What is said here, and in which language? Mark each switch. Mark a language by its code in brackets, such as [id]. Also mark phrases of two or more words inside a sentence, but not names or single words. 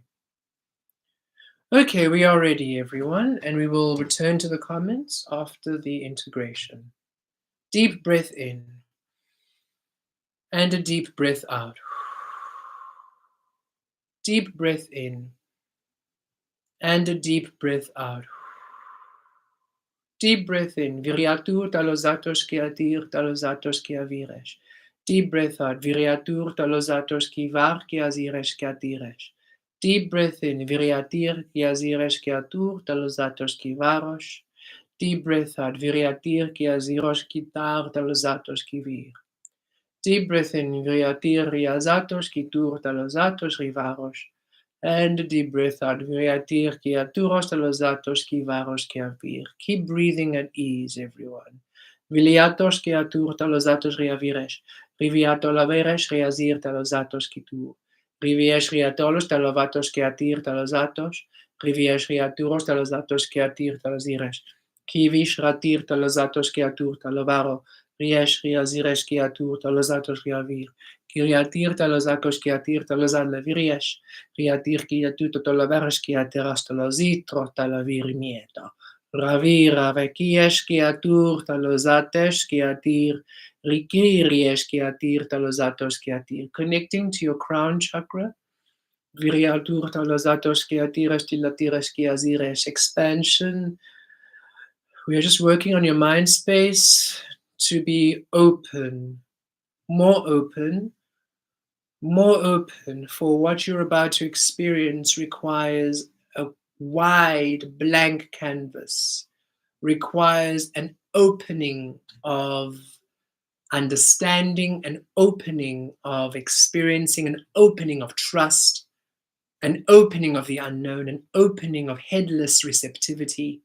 [en] Okay, we are ready, everyone, and we will return to the comments after the integration. Deep breath in and a deep breath out. Deep breath in and a deep breath out. Deep breath in. Viriatur talosatos ki atir talosatos ki avires. Deep breath out. Viriatur talosatos ki var ki azires ki atires. Deep breath in. Viriatir ki azires ki atur talosatos ki varos. Deep breath out. Viriatir ki aziros ki tar talosatos ki vir. Deep breath in. Viriatir riazatos ki tur talosatos rivaros. And a deep breath out. Viriatir ki aturos talosatos ki varos ki avir. Keep breathing at ease, everyone. Viliatos ki atur talosatos riavires. Riviato laveres riazir talosatos ki tur. Riviesh riatolos talovatos ki atir talosatos. Riviesh riaturos talosatos ki atir talosires. Kivish ratir talosatos ki atur talovaro. Riesh riazires ki atur talosatos riavir. Kiriatir talosakos ki atir talosad leviriesh. Riatir ki atuto toloveres ki ateras talozitro talavirmieto. Ravira vekiesh ki atur talozatesh ki atir. Rikiriesh ki atir talozatos ki atir. Connecting to your crown chakra. Viriatur talozatos ki atires tilatires ki azires. Expansion. We are just working on your mind space to be open, more open, more open, for what you're about to experience requires a wide blank canvas, requires an opening of understanding, an opening of experiencing, an opening of trust, an opening of the unknown, an opening of headless receptivity.